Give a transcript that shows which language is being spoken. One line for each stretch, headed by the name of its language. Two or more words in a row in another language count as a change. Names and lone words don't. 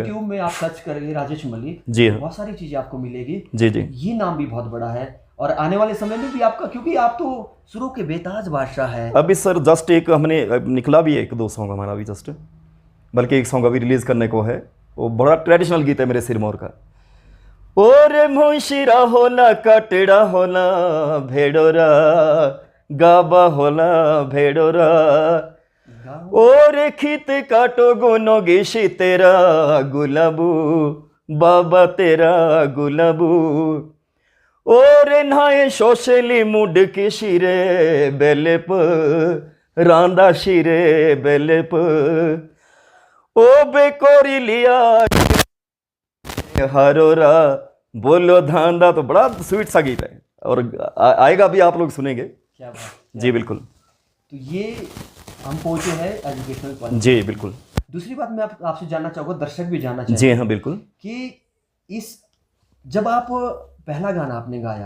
Hindi: यूट्यूब में आप सर्च करेंगे राजेश मलिक, जी हाँ बहुत सारी चीजें आपको मिलेगी। जी जी ये नाम भी बहुत बड़ा है, और आने वाले समय में भी आपका, क्योंकि आप तो शुरू के बेताज बादशाह है। अभी सर जस्ट एक हमने निकला भी है, एक दो सॉन्ग हमारा भी जस्ट, बल्कि एक सॉन्ग अभी रिलीज करने को है। वो बड़ा ट्रेडिशनल गीत है मेरे सिरमौर का।
Sirmauri: ओरे मुंशिरा होला कटड़ा होला भेड़ोरा गाबा होला भेड़ोरा, ओरे खित काटो गोनो गेशी तेरा गुलाबू बाबा तेरा गुलाबू, ओरे नाये शोशली मुड की शिरे बेलेप रांदा शिरे बेलेप, ओ बेकोरी लिया हरोरा बोलो धांधा।
Hindi: तो बड़ा स्वीट सा गीत है, और आएगा भी, आप लोग सुनेंगे। क्या बात। जी बिल्कुल। तो ये हम पहुंचे हैं
English: educational point.
Hindi: जी बिल्कुल। दूसरी बात मैं आपसे जानना चाहूँगा, दर्शक भी जानना चाहेंगे। जी हाँ बिल्कुल। कि इस, जब आप पहला गाना आपने गाया,